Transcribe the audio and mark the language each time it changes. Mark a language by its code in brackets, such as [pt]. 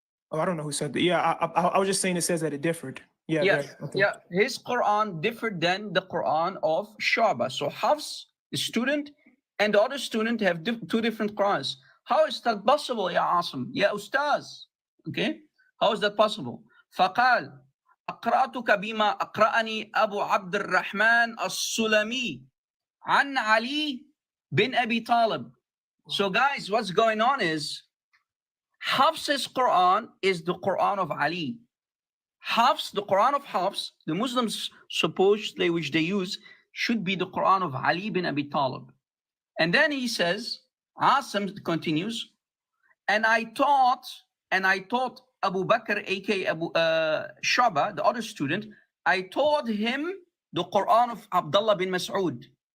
[en] Oh, I don't know who said that. Yeah, I was just saying it says that it differed. Yeah, yeah, right. Okay. Yeah. His Quran differed than the Quran of Shuba. So Hafs, the student, and the other student have 2 different Qurans. How is that possible, Ya Asim? Ya Ustaz. Okay? How is that possible? [ar] فقال أقرأتك بما أقرأني أبو عبد الرحمن السلمي عن علي bin Abi Talib. [en] So guys, what's going on is Hafs's Quran is the Quran of Ali. Hafs, the Quran of Hafs, the Muslims supposedly which they use, should be the Quran of Ali bin Abi Talib. And then he says, Asim continues, and I taught Abu Bakr, aka Abu Shuba, the other student, I taught him the Quran of Abdullah bin Mas'ud.